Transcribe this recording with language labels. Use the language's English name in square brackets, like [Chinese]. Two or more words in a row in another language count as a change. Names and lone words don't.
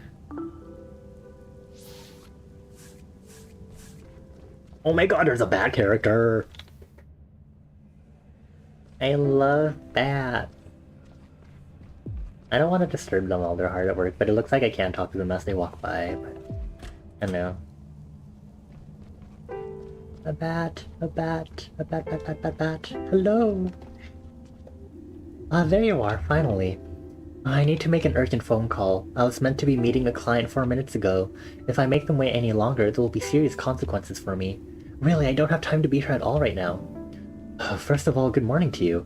[English] Oh my god, there's a bad character! I love that. I don't want to disturb them while they're hard at work, but it looks like I can't talk to them as they walk by, but I don't know. A bat, a bat, a bat, bat, bat, bat, bat. Hello! Ah, there you are, finally. I need to make an urgent phone call. I was meant to be meeting a client 4 minutes ago. If I make them wait any longer, there will be serious consequences for me. Really, I don't have time to be here at all right now. First of all, good morning to you.